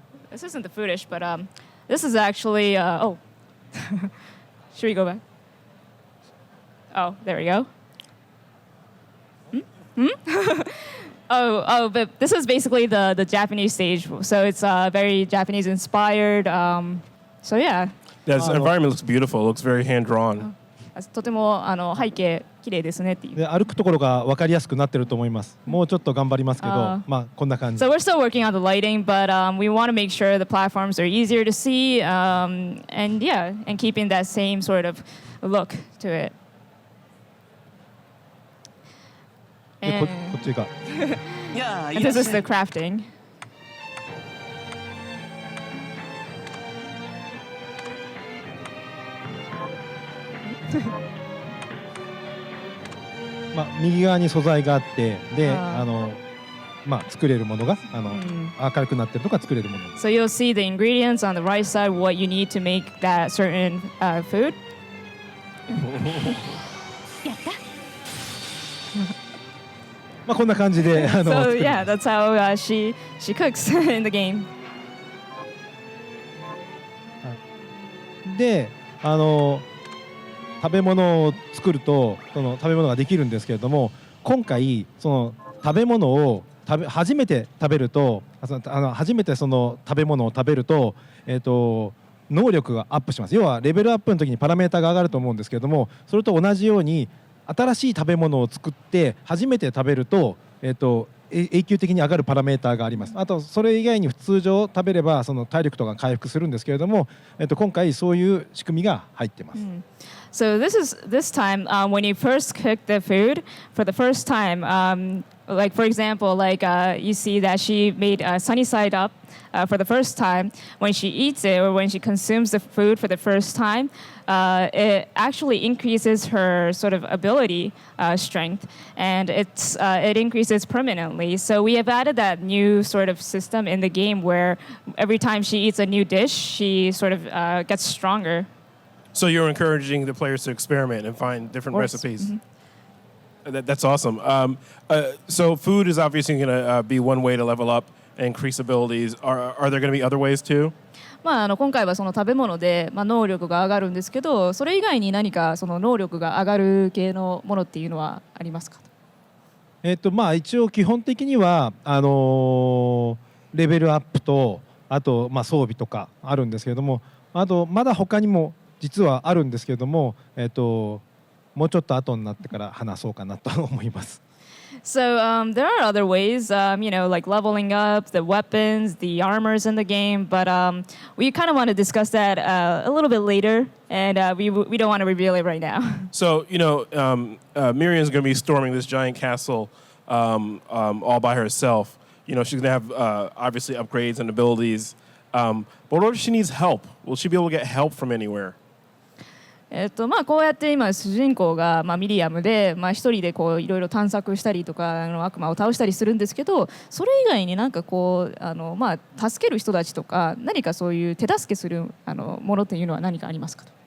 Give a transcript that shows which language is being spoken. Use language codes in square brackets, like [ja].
[en] This isn't the footage, but this is actually. Should we go back? Oh, there we go. But this is basically the Japanese stage, so it's very Japanese inspired. So yeah. The environment looks beautiful. It looks very hand drawn. [ja] とても背景綺麗ですねっていう。で歩くところが分かりやすくなってると思います。もうちょっと頑張りますけど、まあこんな感じ。 [en] So we're still working on the lighting, but we want to make sure the platforms are easier to see, and yeah, and keeping that same sort of look to it. [ja] でこっちが。 [en] And this is the crafting. [ja] まあ右側に素材があってでまあ作れるものが明るくなってるとか作れるもの。 [en] So you'll see the ingredients on the right side, what you need to make that certain food. [ja] やった。まあこんな感じで [en] So yeah, that's how she cooks in the game. [ja] で食べ物を作るとその食べ物ができるんですけれども、今回その食べ物を初めて食べると初めてその食べ物を食べると能力がアップします。要はレベルアップの時にパラメータが上がると思うんですけれども、それと同じように新しい食べ物を作って初めて食べると永久的に上がるパラメーターがあります。あとそれ以外に通常食べればその体力とか回復するんですけれども、今回そういう仕組みが入ってます。 [en] So this time when you first cook the food for the first time, like for example, like you see that she made sunny side up for the first time. When she eats it or when she consumes the food for the first time, it actually increases her sort of ability strength, and it increases permanently. So we have added that new sort of system in the game where every time she eats a new dish, she sort of gets stronger. So you're encouraging the players to experiment and find different recipes. Mm-hmm. That's awesome. So food is obviously going to be one way to level up and increase abilities. Are there going to be other ways too? [ja] まあ今回はその食べ物で能力が上がるんですけど、それ以外に何かその能力が上がる系のものっていうのはありますか？まあ一応基本的にはレベルアップとあと装備とかあるんですけれども、あとまだ他にも実はあるんですけれども、もうちょっと後になってから話そうかなと思います。 [en] So there are other ways, like leveling up the weapons, the armors in the game, but we kind of want to discuss that a little bit later, and we don't want to reveal it right now. So Miriam's going to be storming this giant castle all by herself. She's going to have obviously upgrades and abilities, but what if she needs help? Will she be able to get help from anywhere? [ja] こうやって今主人公がミリアムで一人でこういろいろ探索したりとか悪魔を倒したりするんですけど、それ以外になんかこう助ける人たちとか何かそういう手助けするものっていうのは何かありますかと。